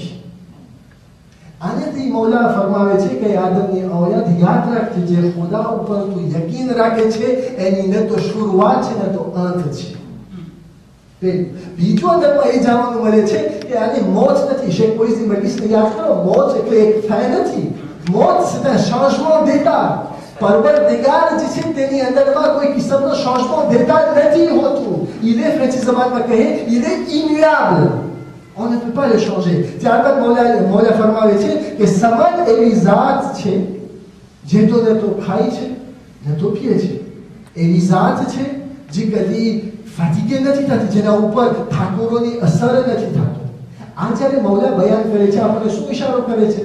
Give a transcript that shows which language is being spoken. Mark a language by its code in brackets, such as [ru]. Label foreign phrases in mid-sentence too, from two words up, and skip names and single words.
[gu] આનેથી મૌલા ફરમાવે છે કે આદમની ઔલાદ યાદ રાખજે, જે ખુદા ઉપર તું યકીન રાખે છે એની ન તો શરૂઆત છે ન તો અંત છે. બીજો અંદરમાં એ જાણવાનું મળે છે કે આની મોત નથી. શેખ કોઈસી મજલિસને યાદ કરો, મોત એટલે એક થાય નથી. મોત [fr] c'est un changement d'état. [gu] પરવરદિગાર જે છે તેની અંદરમાં કોઈ કિસ્મનો [fr] changement d'état [gu] નથી હોતું. [fr] il est [gu] ફ્રેન્ચી જબાનમાં કહે [fr] il est immuable. On ne peut pas le changer. [gu] ત્યારબાદ મૌલા ફરમાવે છે કે સમદ એવી ઝાત છે જે તો ન તો ખાય છે ન તો પીએ છે. એવી ઝાત છે જે કદી ફાટીકે નથી થતી, જેના ઉપર ઠાકોરોની અસર નથી થતી. આ જ્યારે મૌલા બયાન કરે છે આપણને શું ઇશારો કરે છે?